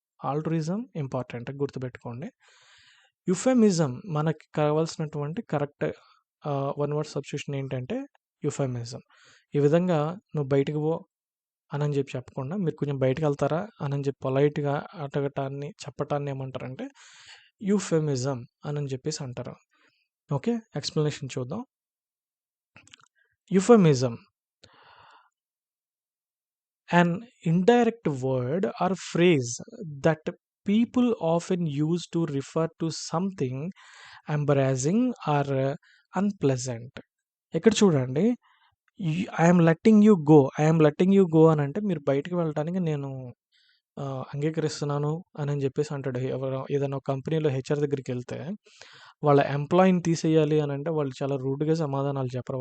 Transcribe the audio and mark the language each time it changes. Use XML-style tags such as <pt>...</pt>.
<te>Altruism important, గుర్తుపెట్టుకోండి. యుఫెమిజం మనకి కావాల్సినటువంటి కరెక్ట్ వన్ వర్డ్ సబ్స్టిట్యూషన్ ఏంటంటే యుఫెమిజం. ఈ విధంగా నువ్వు బయటకు పో అని చెప్పి చెప్పకుండా మీరు కొంచెం బయటకు వెళ్తారా అని చెప్పి పొలైట్గా అడగటాన్ని చెప్పటాన్ని ఏమంటారంటే యూఫెమిజం అని చెప్పేసి అంటారు. ఓకే, ఎక్స్ప్లెనేషన్ చూద్దాం.</te> <en>Euphemism, an indirect word or phrase that people often use to refer to something embarrassing or unpleasant.</en> <te>ఇక్కడ చూడండి,</te> <en>I'm letting you go</en> <te>అని అంటే మీరు బయటకు వెళ్ళడానికి నేను అంగీకరిస్తున్నాను అని చెప్పేసి అంటాడు. ఏదైనా కంపెనీలో హెచ్ఆర్ దగ్గరికి వెళ్తే వాళ్ళ ఎంప్లాయీని తీసేయాలి అని అంటే వాళ్ళు చాలా రూడ్గా సమాధానాలు చెప్పరు.</te>